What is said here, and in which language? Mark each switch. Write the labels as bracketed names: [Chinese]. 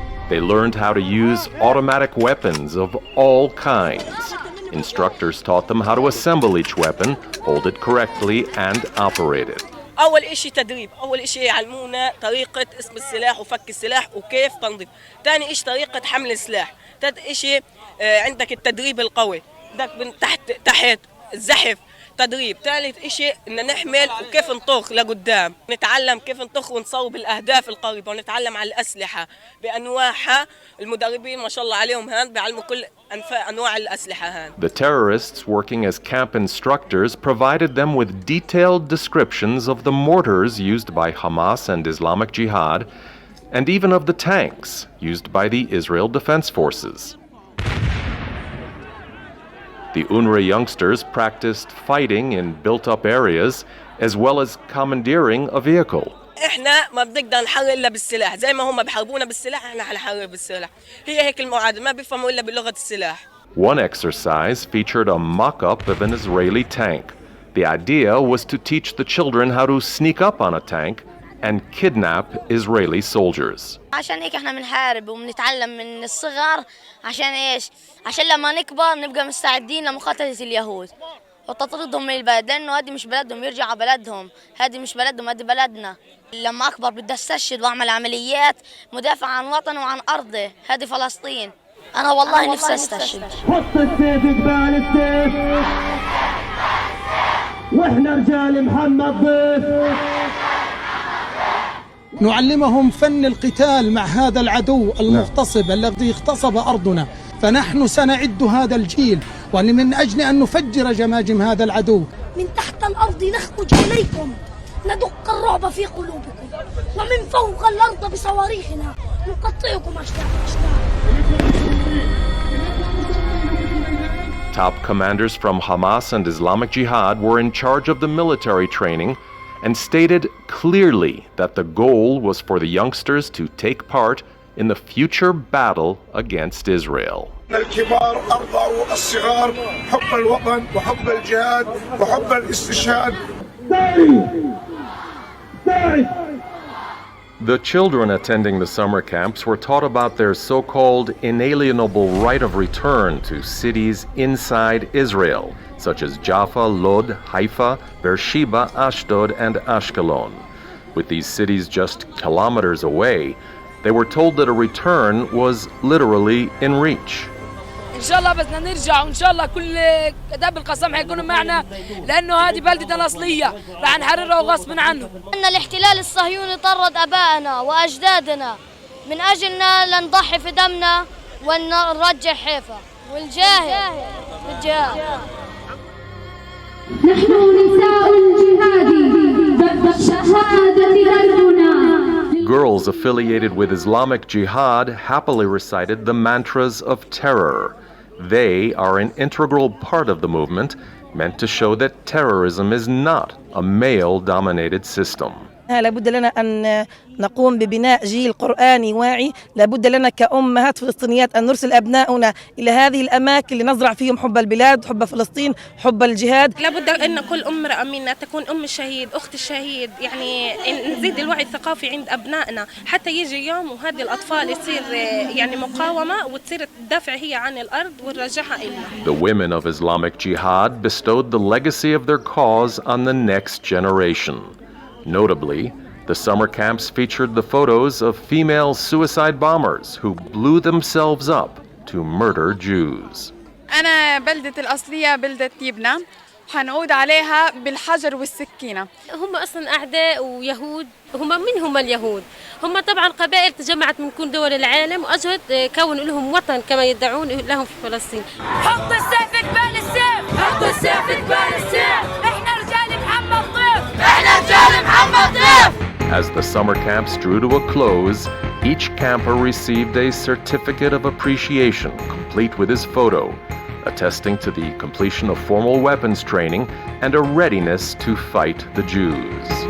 [English] They learned how to use automatic weapons of all kinds. Instructors taught them how to assemble each weapon, hold it correctly, and operate it. [Arabic] أول إشي تدريب، أول إشي يعلمونا طريقة اسم السلاح وفك السلاح وكيف تنظيف. ثاني إشي طريقة حمل السلاح. ثالث إشي عندك التدريب القوي، بدك من تحت الزحف تدريب. ثالث إشي إن نحمل وكيف نطخ لقدام، نتعلم كيف نطخ ونصوب الأهداف القريبة، ونتعلم على الأسلحة بأنواعها. المدربين ما شاء الله عليهم هان بيعلموا كل أنواع الأسلحة هان. [English] The terrorists working as camp instructors provided them with detailed descriptions of the mortars used by Hamas and Islamic Jihad, and even of the tanks used by the Israel Defense Forces. The UNRWA youngsters practiced fighting in built-up areas as well as commandeering a vehicle. [Arabic] احنا ما بنقدر نحرر الا بالسلاح، زي ما هم بحاربونا بالسلاح احنا حنحرر بالسلاح. هي هيك المعادله، ما بيفهموا الا بلغه السلاح. [English] One exercise featured a mock-up of an Israeli tank. The idea was to teach the children how to sneak up on a tank and kidnap Israeli soldiers. [Arabic] عشان هيك احنا بنحارب وبنتعلم من الصغر. عشان ايش؟ عشان لما نكبر نبقى مستعدين لمقاتلة اليهود وتطردهم من البلد، لانه هذه مش بلدهم، يرجعوا بلدهم. هذه مش بلدهم، هذه بلدنا. لما اكبر بدي استشهد واعمل عمليات مدافع عن وطني وعن ارضي، هذه فلسطين. انا والله نفسي استشهد. حط السيف قبال السيف، واحنا رجال محمد ضيف. نعلمهم فن القتال مع هذا العدو المغتصب الذي اغتصب أرضنا، فنحن سنعد هذا الجيل ومن أجل أن نفجر جماجم هذا العدو. من تحت الأرض نخرج إليكم، ندق الرعب في قلوبكم، ومن فوق الأرض بصواريخنا نقطعكم أشلاء أشلاء. [English] Top commanders from Hamas and Islamic Jihad were in charge of the military training and stated clearly that the goal was for the youngsters to take part in the future battle against Israel. [Arabic] الكبار أرضعوا الصغار حب الوطن وحب الجهاد وحب الاستشهاد. داعي داعي [English] The children attending the summer camps were taught about their so-called inalienable right of return to cities inside Israel, such as Jaffa, Lod, Haifa, Beersheba, Ashdod, and Ashkelon. With these cities just kilometers away, they were told that a return was literally in reach. [Arabic] إن شاء الله بدنا نرجع وإن شاء الله كل كتاب القسم حيكونوا معنا لأنه هذه بلدتنا الأصلية رح نحررها غصب عنه. أن الاحتلال الصهيوني طرد أبائنا وأجدادنا من أجلنا لنضحي في دمنا ونرجع حيفا والجاهد بالجهاد. نحن نساء الجهاد ضد الشهادة دربنا. [English] Girls affiliated with Islamic Jihad happily recited the mantras of terror. They are an integral part of the movement, meant to show that terrorism is not a male-dominated system. [Arabic] لابد لنا أن نقوم ببناء جيل قرآني واعي. لابد لنا كأمهات فلسطينيات أن نرسل أبناؤنا إلى هذه الأماكن لنزرع فيهم حب البلاد، حب فلسطين، حب الجهاد. لابد أن كل امرأة منا تكون أم الشهيد، أخت الشهيد، يعني نزيد الوعي الثقافي عند أبنائنا حتى يجي يوم وهذه الأطفال يصير يعني مقاومة وتصير تدافع هي عن الأرض ونرجعها إلنا. [English] The women of Islamic Jihad bestowed the legacy of their cause on the next generation. Notably, the summer camps featured the photos of female suicide bombers who blew themselves up to murder Jews. [Arabic] أنا بلدة الأصلية بلدة يبنى حنعود عليها بالحجر والسكينة. هم أصلا أعداء ويهود، هم من هم اليهود؟ هم طبعا قبائل تجمعت من كل دول العالم وأجهد كونوا لهم وطن كما يدعون لهم في فلسطين. حط السيف في قبال السيف، حط السيف في قبال السيف، احنا رجال محمد ضيف، احنا رجال محمد ضيف. [English] As the summer camps drew to a close, each camper received a certificate of appreciation complete with his photo, attesting to the completion of formal weapons training and a readiness to fight the Jews.